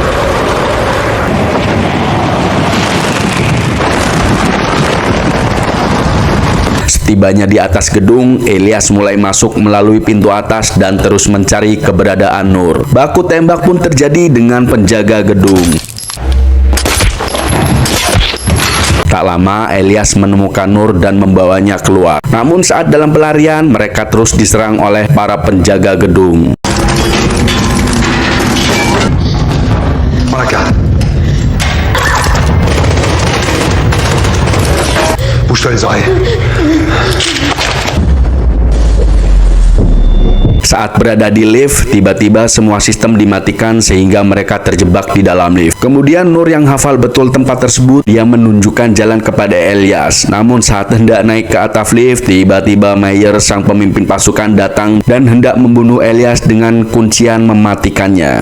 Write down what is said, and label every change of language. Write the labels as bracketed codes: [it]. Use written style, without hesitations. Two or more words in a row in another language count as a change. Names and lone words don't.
[id] Setibanya di atas gedung, Elias mulai masuk melalui pintu atas dan terus mencari keberadaan Nur. Baku tembak pun terjadi dengan penjaga gedung. Tak lama, Elias menemukan Nur dan membawanya keluar. Namun saat dalam pelarian, mereka terus diserang oleh para penjaga gedung. [fr] Prends la carte. Bouge-toi les oreilles. [id] Saat berada di lift, tiba-tiba semua sistem dimatikan sehingga mereka terjebak di dalam lift. Kemudian Nur yang hafal betul tempat tersebut, dia menunjukkan jalan kepada Elias. Namun saat hendak naik ke atap lift, tiba-tiba Meyer, sang pemimpin pasukan, datang dan hendak membunuh Elias dengan kuncian mematikannya.